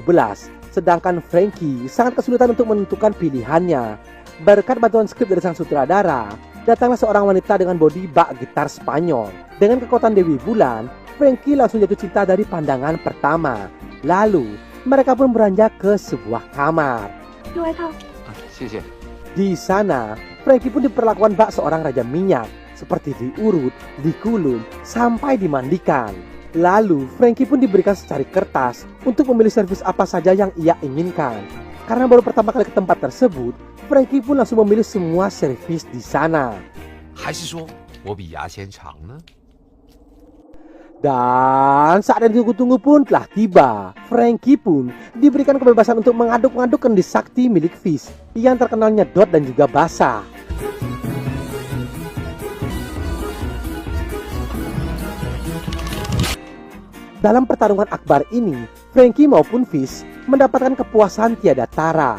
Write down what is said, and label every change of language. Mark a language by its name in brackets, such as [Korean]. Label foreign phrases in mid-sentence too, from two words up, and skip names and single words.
[Indonesian] Sedangkan Frankie sangat kesulitan untuk menentukan pilihannya. Berkat bantuan skrip dari sang sutradara, datanglah seorang wanita dengan bodi bak gitar Spanyol. Dengan kekuatan Dewi Bulan, Frankie langsung jatuh cinta dari pandangan pertama. Lalu mereka pun beranjak ke sebuah kamar. [Chinese] 这外套谢谢。 [Indonesian] Di sana, Frankie pun diperlakukan bak seorang raja minyak, seperti diurut, dikulum, sampai dimandikan. Lalu, Frankie pun diberikan secari kertas untuk memilih servis apa saja yang ia inginkan. Karena baru pertama kali ke tempat tersebut, Frankie pun langsung memilih semua servis di sana. [Chinese] 还是说我比牙仙长呢？ [Indonesian] Dan saat yang ditunggu-tunggu pun telah tiba. Frankie pun diberikan kebebasan untuk mengaduk-ngaduk kendi sakti milik Fish yang terkenal nyedot dan juga basah. Dalam pertarungan akbar ini, Frankie maupun Fish mendapatkan kepuasan tiada tara.